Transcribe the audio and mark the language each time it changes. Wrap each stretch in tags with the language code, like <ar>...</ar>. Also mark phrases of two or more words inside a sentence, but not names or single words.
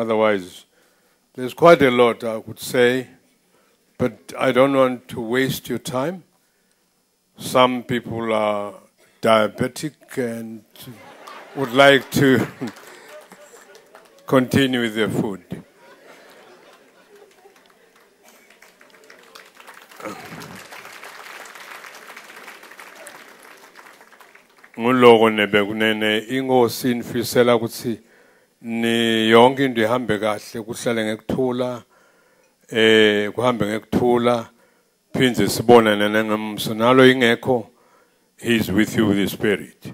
<en>Otherwise, there's quite a lot I would say, but I don't want to waste your time. Some people are diabetic and would like to continue with their food.</en> <ss>Nguloko nebekunene ingosi infisela ukuthi ni yonke into ihambe kahle kuhlale ngekuthula kuhambe ngekuthula phindze sibonane nangemso nalo ingekho</ss> <en>he is with you with the spirit.</en>